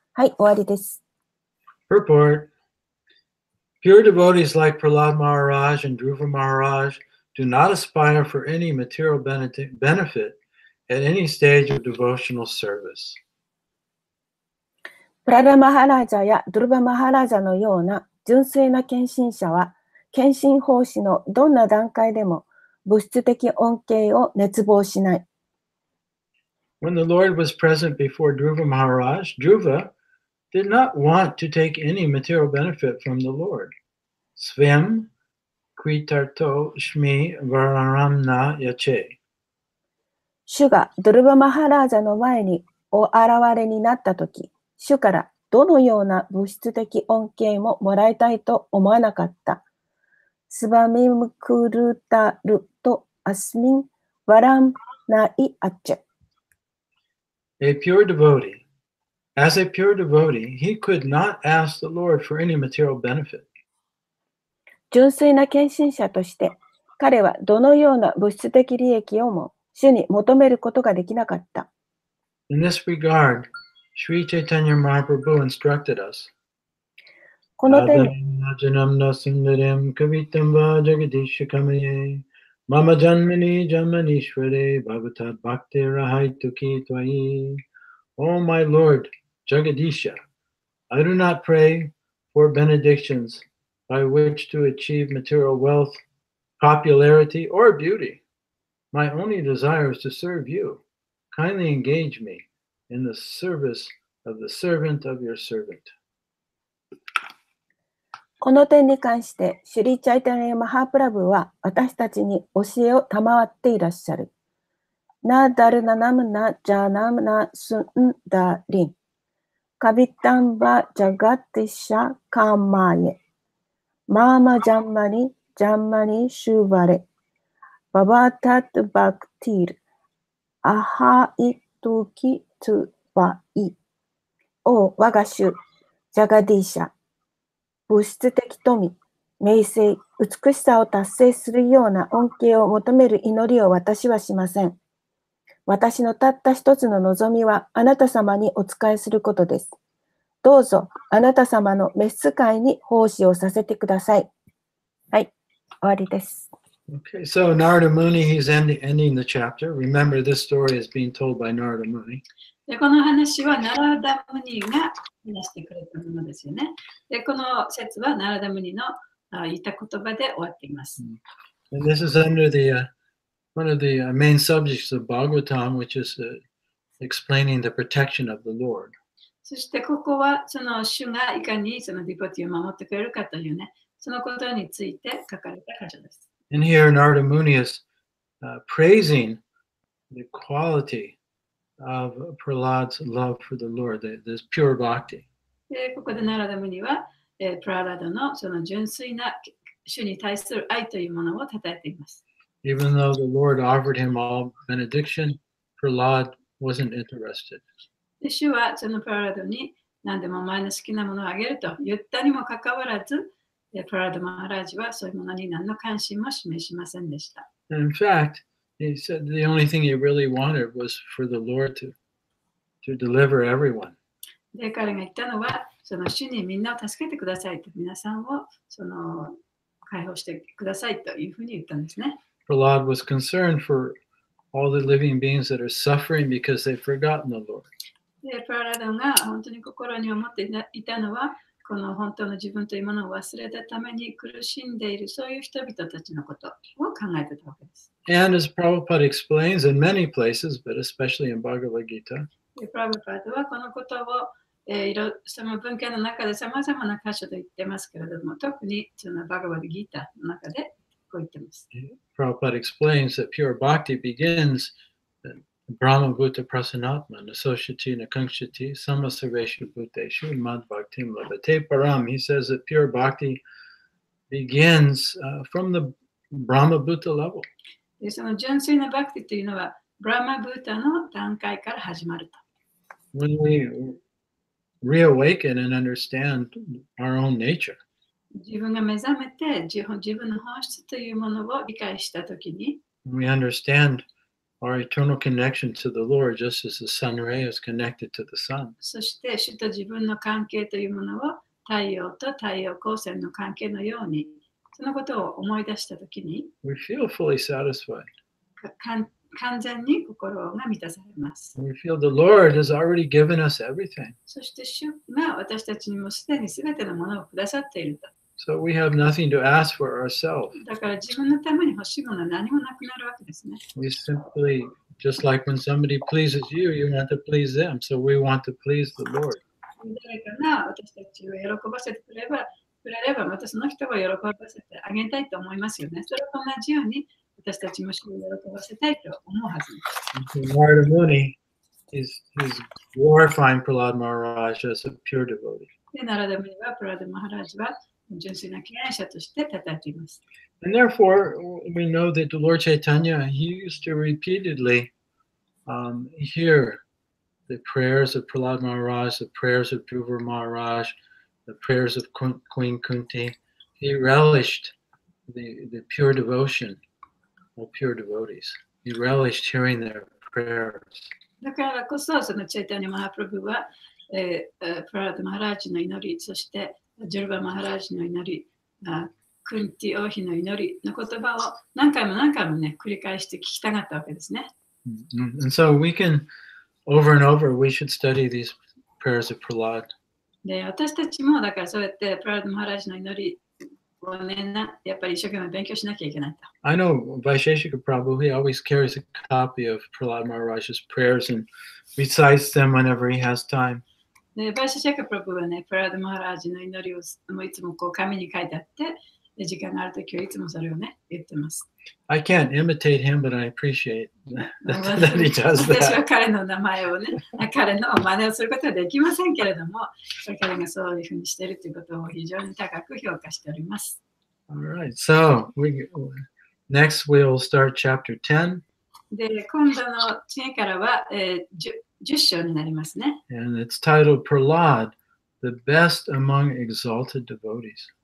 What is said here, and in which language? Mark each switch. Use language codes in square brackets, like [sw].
[ja] はい、終わりです。 [en] Purport. Pure devotees like Prahlad Maharaj and Dhruva Maharaj do not aspire for any material benefit at any stage of devotional service. [ja] プラダマハラージャやドゥルバマハラージャのような純粋な献身者は、献身奉仕のどんな段階でも物質的恩恵を熱望しない。 [en] When the Lord was present before Dhruva Maharaj, Dhruva did not want to take any material benefit from the Lord. [sa] Svem kritarto shmi vararamna yache. [ja] 主がドゥルバマハラージャの前にお現れになったとき、主からどのような物質的恩恵ももらいたいと思わなかった。 [sa] スバミムクルタルとアスミンワランナイアッチェ。 [en] A pure devotee, as a pure devotee, he could not ask the Lord for any material benefit. [ja] 純粋な献身者として、彼はどのような物質的利益をも主に求めることができなかった。 [en] In this regard, Sri Chaitanya Mahaprabhu instructed us. [ja] この点、 [sa] Najanam nasindaram kavitam va jagadisha kamaye mama janmani jamanishvare bhavatat bhakti rahaituki tvai. [en] Oh my Lord, Jagadisha, I do not pray for benedictions by which to achieve material wealth, popularity, or beauty. My only desire is to serve you. Kindly engage me in the service of the servant of your servant. [ja] この点に関して、シュリ・チャイタニヤ・マハープラブは私たちに教えを賜っていらっしゃる。 [sa] なだるななむなじゃなむなすんだりん。カビタンバジャガティシャカーマーエ。マーマジャンマニシューバレ。ババタトバクティール。アハイトキトゥバイ。 [ja] お我が主、ジャガディシャ。物質的富、名声、美しさを達成するような恩恵を求める祈りを私はしません。私のたった一つの望みはあなた様にお仕えすることです。どうぞあなた様の召使いに奉仕をさせてください。はい、終わりです。 [en] Okay, so Narada Muni, he's ending the chapter. Remember, this story is being told by Narada Muni. [ja] でこの話はナラダムニが話してくれたものですよね。でこの説はナラダムニの言った言葉で終わっています。 [en] And this is under the one of the main subjects of Bhagavatam, which is explaining the protection of the Lord. [ja] そしてここはその主がいかにそのディポティを守ってくれるかというね、そのことについて書かれた箇所です。 [en] And here Narada Muni is praising the quality of Prahlad's love for the Lord, this pure bhakti. [ja] でここでナラダムニは、プララダのその純粋な主に対する愛というものを称えています。 [en] Even though the Lord offered him all benediction, Prahlad wasn't interested. [ja] で主はそのプララダに何でもお前の好きなものをあげると言ったにもかかわらず、プララダマハラージはそういうものに何の関心も示しませんでした。 [en] And in fact, he said the only thing he really wanted was for the Lord to deliver everyone. [ja] で彼が言ったのは、その主にみんなを助けてくださいと、皆さんをその解放してくださいというふうに言ったんですね。 [en] Prahlad was concerned for all the living beings that are suffering because they've forgotten the Lord. [ja] でプララダが本当に心に思っていたのは、この本当の自分というものを忘れたために苦しんでいるそういう人々たちのことを考えていたわけです。 [en] And as Prabhupada explains in many places, but especially in Bhagavad Gita, [ja] でプラブパードはこのことを、その文献の中でさまざまな箇所で言ってますけれども、特にそのバガバディギータの中でこう言ってます。 [en] Prabhupada explains that pure bhakti begins [sa] Brahma Bhuta Prasanatma, Nasoshyati Nakankshati, Samasarveshu Bhuteshu, Mad Bhaktim Labate Param. [en] He says that pure bhakti begins from the Brahma Bhuta level. [ja] でその純粋なバクティというのは、ブラマブータの段階から始まると。 [en] When we reawaken and understand our own nature. [ja] 自分が目覚めて自分の本質というものを理解したときに、 [en] We understand our eternal connection to the Lord, just as the sun ray is connected to the sun. [ja] そして主と自分の関係というものを太陽と太陽光線の関係のように、そのことを思い出したときに、 [en] We feel fully satisfied. [ja] 完全に心が満たされます。 [en] We feel the Lord has already given us everything. [ja] そして主が私たちにもすでに全てのものをくださっていると。 [en] So we have nothing to ask for ourselves. [ja] だから自分のために欲しいものは何もなくなるわけですね。 [en] We simply, just like when somebody pleases you, you want to please them. So we want to please the Lord. [ja] 誰かが私たちを喜ばせてくれれば、またその人を喜ばせてあげたいと思いますよね。それと同じように私たちも主を喜ばせたいと思うはずです。 [en] Narada Muni is glorifying Prahlad Maharaj as a pure devotee. [ja] で、ナラダムニはプラダマハラージは純粋な敬愛者として称えています。 [en] And therefore, we know that the Lord Chaitanya, he used to repeatedly hear the prayers of Prahlad Maharaj, the prayers of Dhruva Maharaj, the prayers of Queen Kunti. He relished the pure devotion of pure devotees. He relished hearing their prayers. [ja] だからこそ、そのチャイタニャマハプラブは、プラダマハラージの祈り、そしてジルバマハラージの祈り、クンティ王妃の祈りの言葉を何回もね、繰り返して聞きたがったわけですね。 [en] And so we can, over and over, we should study these prayers of Prahlad. [ja] で、私たちもだからそうやってプラダマハラージの祈りをね、やっぱり一生懸命勉強しなきゃいけないと。 [en] I know Vaisheshika Prabhu, he always carries a copy of Prahlad Maharaj's prayers and recites them whenever he has time. [ja] で、バイシャシャカプラブはね、プラダマハラージの祈りをもういつもこう紙に書いてあって、で時間があるときはいつもそれをね、言ってます。 [en] I can't imitate him, but I appreciate that he does [ja] 私は [en] that. [ja] 彼の名前をね、彼の真似をすることはできませんけれども、彼がそういうふうにしているということを非常に高く評価しております。 [en] All right, so next we'll start chapter 10. [ja] で、今度の次からは、10章になりますね。 [en] And it's titled Prahlad, the best among exalted devotees.